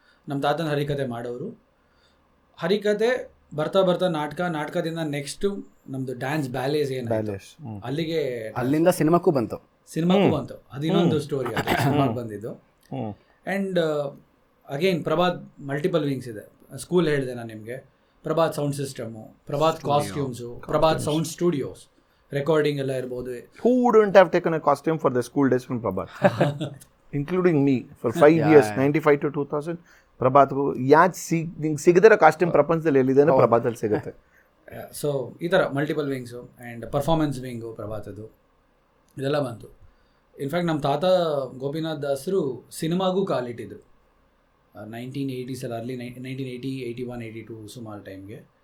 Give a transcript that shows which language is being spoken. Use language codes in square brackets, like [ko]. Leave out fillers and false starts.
[kn] ನಮ್ಮ ತಾತನ ಹರಿಕತೆ ಮಾಡೋರು. ಹರಿಕತೆ ಬರ್ತಾ ನಾಟಕದಿಂದ ನೆಕ್ಸ್ಟು ನಮ್ಮದು ಡ್ಯಾನ್ಸ್ ಬ್ಯಾಲೇಸ್ ಏನಾಯಿತು, ಅಲ್ಲಿಂದ ಸಿನಿಮಾಕ್ಕೂ ಬಂತು. ಅದು ಇನ್ನೊಂದು ಸ್ಟೋರಿ, ಅದು ಸಿನಿಮಾಗೆ ಬಂದಿದ್ದು. [en] And again Prabhat multiple wings ಇದೆ. [kn] ಸ್ಕೂಲ್ ಹೇಳಿದೆ ನಾನು ನಿಮಗೆ, Prabhat sound system, Prabhat costumes, Prabhat sound studios, recording ಎಲ್ಲ ಇರ್ಬೋದು. [en] Who wouldn't have taken a costume for the school days from Prabhat? Including me for 5 years 95 to 2000 [kn] Prabhat ನಿಂಗೆ ಸಿಗದಿರೋ ಕಾಸ್ಟ್ಯೂಮ್ ಪ್ರಪಂಚದಲ್ಲಿ ಎಲ್ಲಿದೆ ಪ್ರಭಾತಲ್ಲಿ ಸಿಗುತ್ತೆ. ಸೊ ಈ ಥರ multiple wings and performance wing ಪ್ರಭಾತದ್ದು ಇದೆಲ್ಲ ಬಂತು. ಇನ್ಫ್ಯಾಕ್ಟ್ ನಮ್ಮ ತಾತ ಗೋಪಿನಾಥ್ ದಾಸರು ಸಿನಿಮಾಗೂ ಕಾಲಿಟ್ಟಿದ್ರು 1980s ಅರ್ಲಿ 1980, 81, 82 ಸುಮಾರು ಟೈಮ್ಗೆ.